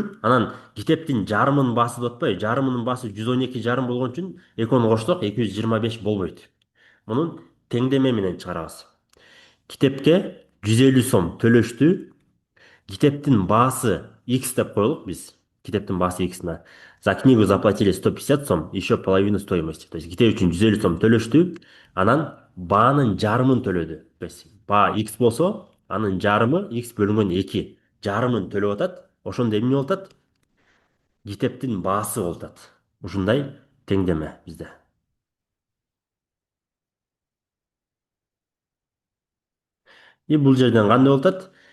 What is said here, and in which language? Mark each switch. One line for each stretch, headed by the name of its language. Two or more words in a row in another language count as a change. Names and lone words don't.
Kyrgyz: Анан китептин жарымынын баасы деп атпайбы? Жарымынын баасы 112 жарым болгон үчүн экөөнү коштук 225 болбойт. Мунун теңдеме менен чыгарабыз. Китепке 150 сом төлөштү. Китептин баасы X деп коелук биз. Китептин баасы X на.
Russian: За книгу заплатили 150 сом, еще половину стоимости. То есть
Kyrgyz: китеп үчүн 150 сом төлөштү. Анан баанын жарымын төлөдү.
Russian: То есть
Kyrgyz: баа X болсо, анын жарымы X бөлүнгөн 2. Жарымын төлөп атат. Ошондо эмне болуп атат? Китептин баасы болуп атат. Ушундай теңдеме бизде. И бул жерден кандай болуп атат?